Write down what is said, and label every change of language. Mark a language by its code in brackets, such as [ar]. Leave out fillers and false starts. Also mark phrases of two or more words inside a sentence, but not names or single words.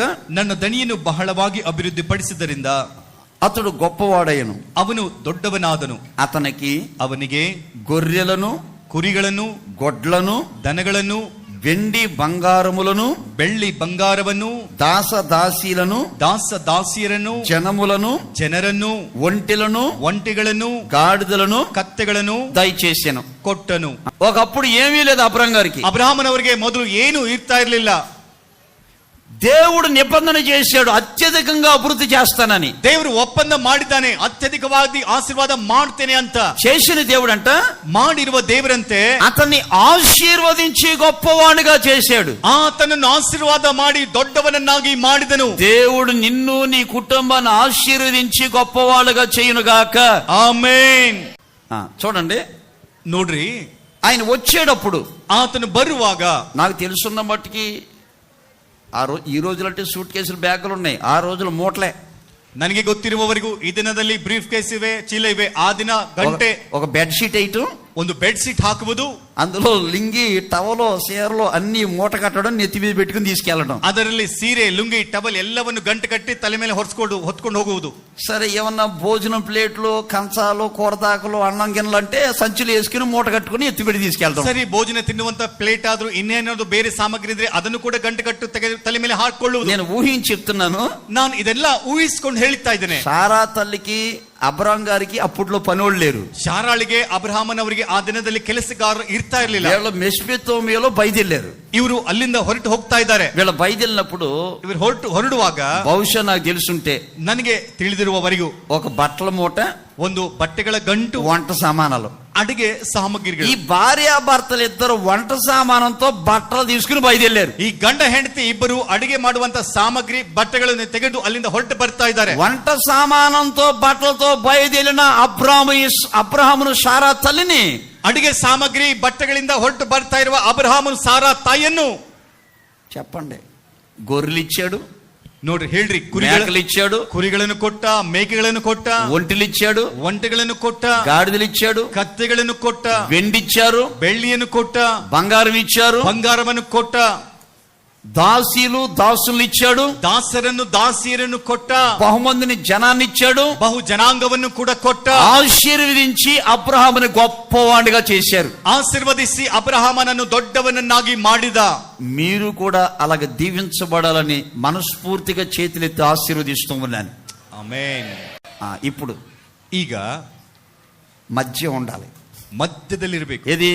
[kn] ನನ್ನ ದಣಿಯನ್ನು ಬಹಳವಾಗಿ ಅಭಿವೃದ್ಧಿ ಪಡಿಸಿದ್ದರಿಂದ [te] అతడు గొప్పవాడయ్యను, [kn] ಅವನು ದೊಡ್ಡವನಾದನು. ಅವನಿಗೆ [te] గొర్రెలను, [kn] ಕುರಿಗಳನ್ನು, [te] గొడ్లను, [kn] ದನಗಳನ್ನು, [te] వెండి బంగారములను, [kn] ಬೆಳ್ಳಿ ಬಂಗಾರವನ್ನು, [te] దాసదాసీలను, [kn] ದಾಸದಾಸಿಯರನ್ನು, ಜನರನ್ನು, ಒಂಟೆಗಳನ್ನು, [te] గాడిదలను, [kn] ಕತ್ತೆಗಳನ್ನು [te] దయచేసెను, [kn] ಕೊಟ್ಟನು. [te] ఒకప్పుడు ఏమీ లేదు అబ్రహాం గారికి. [kn] ಅಬ್ರಹಾಮನವರಿಗೆ ಮೊದಲು ಏನು ಇರ್ತಾ ಇರಲಿಲ್ಲ. [te] దేవుడు నిబంధన చేశాడు అత్యధికంగా అభివృద్ధి చేస్తానని. [kn] ದೇವರು ಒಪ್ಪಂದ ಮಾಡಿದ್ದಾನೆ, ಅತ್ಯಧಿಕವಾಗಿ ಆಶೀರ್ವಾದ ಮಾಡ್ತೇನೆ ಅಂತ. [te] చేసిన దేవుడు అంట [kn] ಮಾಡಿರುವ ದೇವರಂತೆ [te] అతన్ని ఆశీర్వదించి గొప్పవాడిగా చేశాడు. [kn] ಆತನನ್ನು ಆಶೀರ್ವಾದ ಮಾಡಿ ದೊಡ್ಡವನನ್ನಾಗಿ ಮಾಡಿದನು. [te] దేవుడు నిన్ను నీ కుటుంబాన్ని ఆశీర్వదించి గొప్పవాళ్ళుగా చేయునుగాక. [kn] ಆಮೆನ್. [te] చూడండి, [kn] ನೋಡ್ರಿ, [te] ఆయన వచ్చేటప్పుడు [kn] ಆತನು ಬರುವಾಗ [te] నాకు తెలుసున్న మట్టుకి ఈ రోజులు అంటే సూట్ కేసులు బ్యాగులు ఉన్నాయి, ఆ రోజులు మూటలే. [kn] ನನಗೆ ಗೊತ್ತಿರುವವರೆಗೂ ಈ ದಿನದಲ್ಲಿ [en] brief case [kn] ಇವೆ, ಚೀಲ ಇವೆ. ಆ ದಿನ ಗಂಟೆ, [te] ఒక [en] bed sheet [te] వేయటం, [kn] ಒಂದು [en] bed sheet [kn] ಹಾಕುವುದು, [te] అందులో లింగి టవలో చీరలో అన్ని మూట కట్టడం, నెత్తి మీద పెట్టుకుని తీసుకెళ్లడం. [kn] ಅದರಲ್ಲಿ ಸೀರೆ, ಲುಂಗಿ, ಟವಲ್ ಎಲ್ಲವನ್ನು ಗಂಟು ಕಟ್ಟಿ ತಲೆ ಮೇಲೆ ಹೊತ್ಕೊಂಡು ಹೋಗುವುದು. [te] సరే, ఏమన్నా భోజనం ప్లేట్లు, కంచాలు, కూరదాకులు, అన్నం గిన్నెలు అంటే సంచులు వేసుకుని మూట కట్టుకుని ఎత్తిపెట్టి తీసుకెళ్తాం. [kn] ಸರಿ, ಭೋಜನ ತಿನ್ನುವಂತ ಪ್ಲೇಟ್ ಆದ್ರೂ ಇನ್ನೇನಾದ್ರು ಬೇರೆ ಸಾಮಗ್ರಿ ಇದ್ರೆ ಅದನ್ನು ಕೂಡ ಗಂಟು ಕಟ್ಟು ತಲೆ ಮೇಲೆ ಹಾಕೊಳ್ಳುವುದು. [te] నేను ఊహించి చెప్తున్నాను, [kn] ನಾನು ಇದೆಲ್ಲ ಊಹಿಸ್ಕೊಂಡು ಹೇಳ್ತಾ ಇದ್ದೇನೆ. [te] సారా తల్లికి అబ్రాం గారికి అప్పట్లో పనోళ్ళు లేరు. [kn] ಶಾರಾಳಿಗೆ ಅಬ್ರಹಾಮನವರಿಗೆ ಆ ದಿನದಲ್ಲಿ ಕೆಲಸಗಾರರು ಇರ್ತಾ ಇರಲಿಲ್ಲ. [te] వీళ్ళు మెస్పెతోమియాలో బయలుదేరారు. [kn] ಇವರು ಅಲ್ಲಿಂದ ಹೊರಟು ಹೋಗ್ತಾ ಇದ್ದಾರೆ. [te] వీళ్ళ బయలుదేరినప్పుడు [kn] ಇವರು ಹೊರಡುವಾಗ [te] బహుశా నాకు తెలుసుంటే [kn] ನನಗೆ ತಿಳಿದಿರುವವರೆಗೂ [te] ఒక బట్టల మూట, [kn] ಒಂದು ಬಟ್ಟೆಗಳ ಗಂಟು, [te] వంట సామానాలు, [kn] ಅಡಿಗೆ ಸಾಮಗ್ರಿಗಳು. [te] ఈ భార్యాభర్తలు ఇద్దరు వంట సామానంతో బట్టలు తీసుకుని బయలుదేరారు. [kn] ಈ ಗಂಡ ಹೆಂಡತಿ ಇಬ್ಬರು ಅಡಿಗೆ ಮಾಡುವಂತ ಸಾಮಗ್ರಿ ಬಟ್ಟೆಗಳನ್ನು ತೆಗೆದು ಅಲ್ಲಿಂದ ಹೊರಟು ಬರ್ತಾ ಇದ್ದಾರೆ. [te] వంట సామానంతో బట్టలతో బయలుదేరిన అబ్రహామును సారా తల్లిని, [kn] ಅಡಿಗೆ ಸಾಮಗ್ರಿ ಬಟ್ಟೆಗಳಿಂದ ಹೊರಟು ಬರ್ತಾ ಇರುವ ಅಬ್ರಹಾಮನು ಸಾರಾ ತಾಯಿಯನ್ನು [te] చెప్పండి, గొర్రెలు ఇచ్చాడు, [kn] ನೋಡ್ರಿ, ಹೇಳ್ರಿ, [te] మేకలు ఇచ్చాడు, [kn] ಕುರಿಗಳನ್ನು ಕೊಟ್ಟ, ಮೇಕೆಗಳನ್ನು ಕೊಟ್ಟ, [te] ఒంటిలు ఇచ్చాడు, [kn] ಒಂಟೆಗಳನ್ನು ಕೊಟ್ಟ, [te] గాడిదలు ఇచ్చాడు, [kn] ಕತ್ತೆಗಳನ್ನು ಕೊಟ್ಟ, [te] వెండిచ్చారు, [kn] ಬೆಳ್ಳಿಯನ್ನು ಕೊಟ್ಟ, [te] బంగారం ఇచ్చారు, [kn] ಬಂಗಾರವನ್ನು ಕೊಟ್ಟ, [te] దాసీలు దాసులు ఇచ్చాడు, [kn] ದಾಸರನ್ನು ದಾಸಿಯರನ್ನು ಕೊಟ್ಟ, [te] బహుమందిని జనాన్ని ఇచ్చాడు, [kn] ಬಹು ಜನಾಂಗವನ್ನು ಕೂಡ ಕೊಟ್ಟ, [te] ఆశీర్వదించి అబ్రహాముని గొప్పవాడిగా చేశారు. [kn] ಆಶೀರ್ವದಿಸಿ ಅಬ್ರಹಾಮನನ್ನು ದೊಡ್ಡವನನ್ನಾಗಿ ಮಾಡಿದ. [te] మీరు కూడా అలాగ దీవించబడాలని మనస్ఫూర్తిగా చేతులెత్తి ఆశీర్వదిస్తూ ఉన్నాను. [kn] ಆಮೆನ್. [te] ఇప్పుడు [kn] ಈಗ [te] మధ్య ఉండాలి. [kn] ಮಧ್ಯದಲ್ಲಿರಬೇಕು. [te] ఏది?